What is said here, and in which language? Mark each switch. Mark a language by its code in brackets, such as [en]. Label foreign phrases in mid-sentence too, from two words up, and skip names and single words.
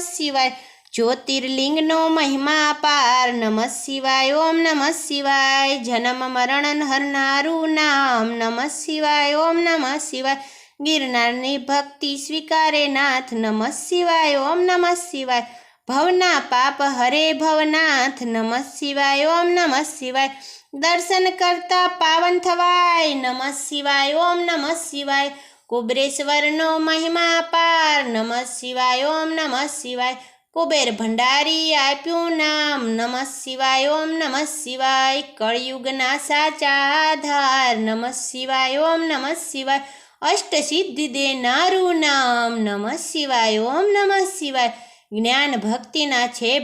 [gu] शिवाय જ્યોતિર્લિંગનો મહિમા પાર [sa] नमः शिवाय ओम नमः शिवाय [gu] જન્મ મરણ હરનારુ નામ नमः शिवाय [sa] ओम नमः शिवाय [gu] ગિરનારની ભક્તિ સ્વીકારે નાથ [sa] नमः शिवाय ओम नमः शिवाय [gu] ભવના પાપ હરે ભવનાથ [sa] नमः शिवाय ओम नमः शिवाय [gu] દર્શન કરતા પાવન થવાય [sa] नमः शिवाय ओम नमः शिवाय [gu] કુબેરેશ્વરનો મહિમા પાર [sa] नमः शिवाय ओम नमः शिवाय [gu] કુબેર ભંડારી આપ્યું નામ [sa] नमः शिवाय ओम नमः शिवाय [gu] કળયુગના સાચા આધાર [sa] नमः शिवाय ओम नमः शिवाय [gu] અષ્ટસિદ્ધિ દેનારૂ નામ [sa] नमः शिवाय ओम नमः शिवाय [gu] જ્ઞાન ભક્તિના છે